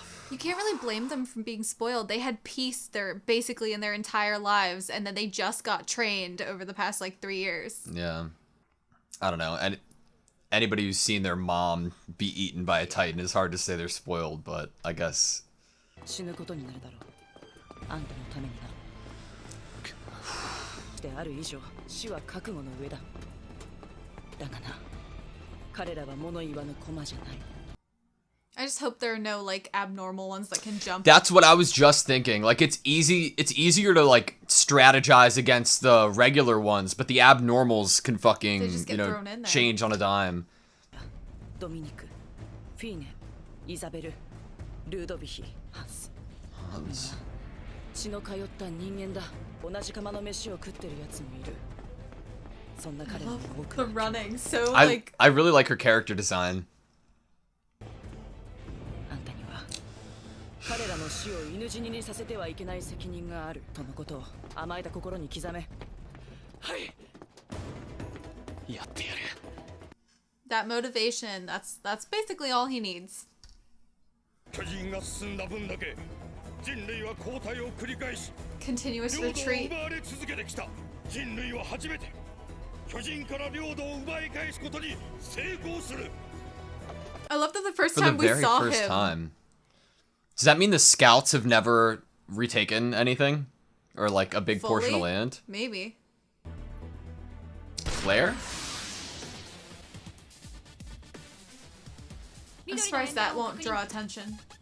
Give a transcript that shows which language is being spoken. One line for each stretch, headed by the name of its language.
English: You can't really blame them for being spoiled. They had peace basically in their entire lives, and then they just got trained over the past, like, 3 years. Yeah. I don't know. And anybody who's seen their mom be eaten by a Titan, is hard to say they're spoiled, but I guess.
Japanese: 死ぬことになるだろう。あんたのためにな。である以上、死は覚悟の上だ。だがな、彼らは物言わぬ駒じゃない。
English: I just hope there are no, like, abnormal ones that can jump. That's what I was just thinking. Like, it's easier to, like, strategize against the regular ones, but the abnormals can fucking, you know, change on a dime. Dominic, Fine, Isabel, Ludovic, Hans.
Japanese: 血の通った人間だ。同じ釜の飯を食ってるやつもいる。そんな彼の多く。
English: The running, so like. I really like her character design.
Japanese: あんたには彼らの死を犬死ににさせてはいけない責任があるとのことを甘えた心に刻め。はい。やってやる。
English: That motivation, that's basically all he needs.
Japanese: 巨人が進んだ分だけ人類は後退を繰り返し
English: Continuous
Japanese: 領土を
English: retreat.
Japanese: 奪われ続けてきた。人類は初めて巨人から領土を奪い返すことに成功する。
English: I love that the first For the time we very saw first him. time. Does that mean the scouts have never retaken anything? Or, like, a big portion of land? Maybe. Claire? I'm surprised that won't draw attention.